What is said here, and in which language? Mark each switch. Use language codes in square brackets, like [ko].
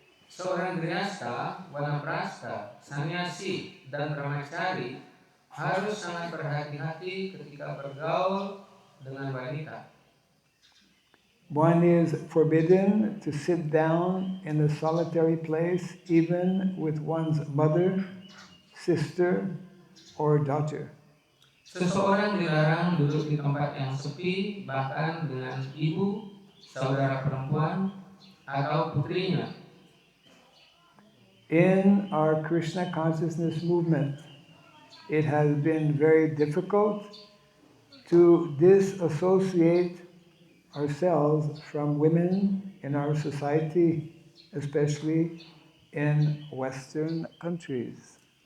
[id] Seorang grihastha, vanaprastha, sannyasi, dan brahmachari harus sangat berhati-hati ketika bergaul dengan wanita. [en] One is forbidden to sit down in a solitary place even with one's mother, sister, or daughter. [id] Seseorang dilarang duduk di tempat yang sepi, bahkan dengan ibu, saudara perempuan, atau putrinya. [en] In our Krishna consciousness movement, it has been very difficult to disassociate ourselves from women in our society, especially in Western countries.